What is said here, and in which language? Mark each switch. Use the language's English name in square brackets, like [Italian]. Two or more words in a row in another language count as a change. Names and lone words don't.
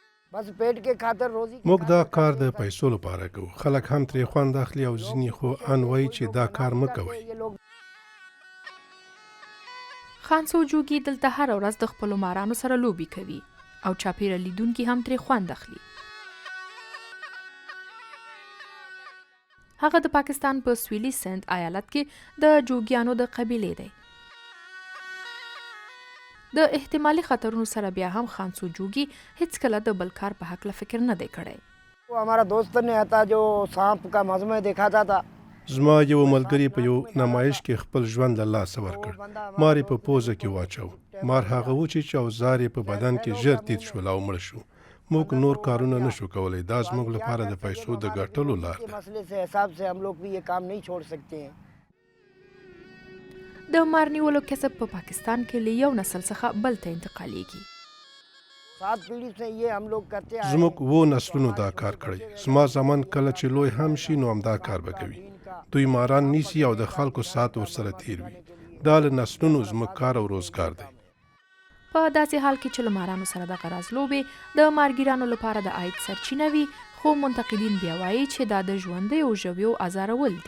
[Urdu] بس پیٹ کے خاطر روزی [Pashto] موږ دا کار د پیسو لپاره کوو. خلک هم ترې خوند اخلي او ځینې خو ان وایي چې دا کار مه کوئ. [Urdu] یہ لوگ [Pashto] خانسو جوګي دلته هر ورځ د خپلو مارانو سره لوبي کوي او چاپیره لیدونکي هم ترې خوند اخلي. هغه د پاکستان په سویلي سند ایالت کې د جوګیانو د قبیلې دی. د احتمالي خطرونو سره بیا هم خانسو جوګي هیڅکله د بل کار په هکله فکر نه دی کړی. [Urdu] وہ ہمارا دوست نے آتا جو سانپ کا مجمے دکھاتا تھا [Pashto] زما یو ملګری په یو نمایش کې خپل ژوند له لاسه ورکړ. مار یې په پوزه کې واچو. مار هغه وچی چې اوزار یې په بدن کې ژر تیت شول او مړ شو. موږ نور کارونه نشو کولی. دا زموږ لپاره د پیسو د ګټلو لار के ده. [Urdu] مسلے سے حساب سے ہم لوگ بھی یہ کام نہیں چھوڑ سکتے ہیں. [Pashto] د مار نیولو کسب په پاکستان کې له یو نسل څخه بل ته انتقالیږي. [Urdu] 7 پیڑھی سے یہ ہم لوگ کرتے آئے [Pashto] زموږ و نسلونو دا کار کړی. زما زمان کله چې لوی هم شي نو هم دا کار به کوي. دوی ماران نیسي او د خلکو سات ورسره تیر وي. دا له نسلونو زموږ کار او روزګار دی. په داسې حال کې چې له مارانو سره د غراز لوبې د مارګیرانو لپاره د عاید سرچینه وي، خو منتقدین بیا وایي چې دا د ژوندیو ژویو ازارول دي.